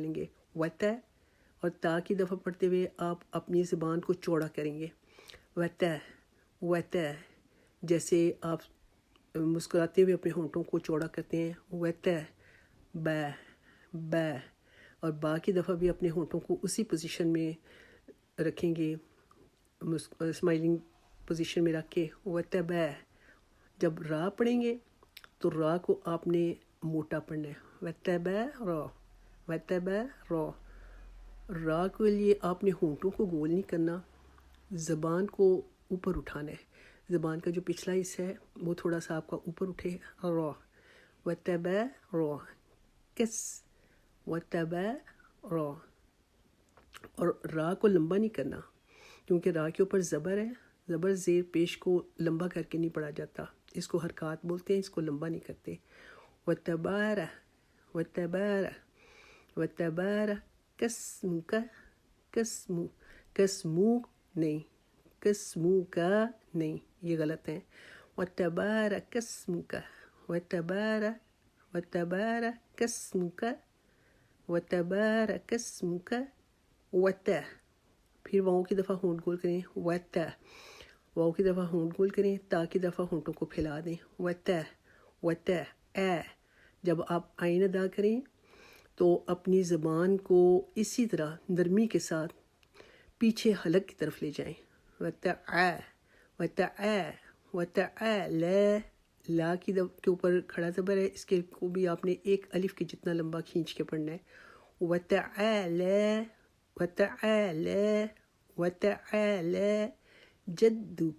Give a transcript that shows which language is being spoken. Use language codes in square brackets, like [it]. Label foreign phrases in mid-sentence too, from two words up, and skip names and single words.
[ur] لیں گے، وتا، اور تا کی دفعہ پڑھتے ہوئے آپ اپنی زبان کو چوڑا کریں گے، وتا وتا، جیسے آپ مسکراتے ہوئے اپنے ہونٹوں کو چوڑا کرتے ہیں، وتا با با، اور با کی دفعہ بھی اپنے ہونٹوں کو اسی پوزیشن میں رکھیں گے، [en] smiling position [ur] میں رکھ کے، وتبا۔ جب را پڑھیں گے تو را کو آپ نے موٹا پڑھنا ہے، [ar] وتبا را وتبا را۔ [ur] را کے لیے آپ نے ہونٹوں کو گول نہیں کرنا، زبان کو اوپر اٹھانا ہے، زبان کا جو پچھلا حصہ ہے وہ تھوڑا سا آپ کا اوپر اٹھے، [ar] را وتبا را، کس وتبا را۔ [ur] اور را کو لمبا نہیں کرنا کیونکہ را کے اوپر زبر ہے، زبر زیر پیش کو لمبا کر کے نہیں پڑھا جاتا، اس کو حرکات بولتے ہیں، اس کو لمبا نہیں کرتے، [ar] وتبارہ وتبارہ وتبارہ کسمک کسمو کسمو نہیں، کسمو [ur] کا نہیں، یہ غلط ہے، [ar] وتبارہ کسمک وتبارہ وتبارہ کسمک وتبارہ کسمک وتا۔ [ur] پھر واؤں کی دفعہ ہونٹ گول کریں، وتا، واؤ کی دفعہ ہونٹ گول کریں، تا کی دفعہ ہونٹوں کو پھیلا دیں، وتا وتا اے۔ جب آپ آئین ادا کریں تو اپنی زبان کو اسی طرح نرمی کے ساتھ پیچھے حلق کی طرف لے جائیں، وتع وتع وتع، لا کی کے اوپر کھڑا زبر ہے، اس کے کو بھی آپ نے ایک الف کے جتنا لمبا کھینچ کے پڑھنا ہے، [ar] وتعالى وتعالى وتعالى جدک۔